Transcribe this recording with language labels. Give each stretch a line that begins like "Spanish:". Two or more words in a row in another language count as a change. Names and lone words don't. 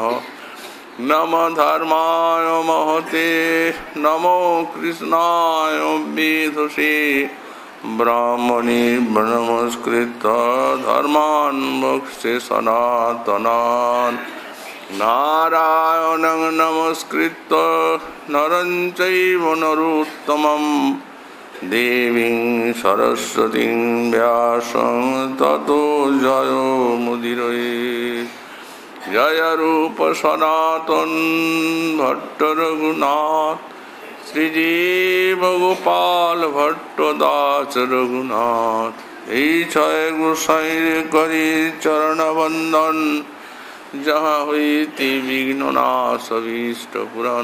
Sanskrit: नमो धर्माय महते नमो कृष्णाय वेधसे ब्राह्मणे नमस्कृत्य धर्मान् मोक्षे सनातनान् नारायणं नमस्कृत्य नरं चैव नरोत्तमं देवीं सरस्वतीं व्यासं ततो जयो मुदीरये।
Bangla: जय रूप सनातन भट्ट रघुनाथ श्रीजीव गोपाल भट्ट दास रघुनाथ এই ছয় গোসাইর করি চরণ বন্দন, যাহা হইতে বিঘ্ন নাশ অভীষ্ট পূরণ।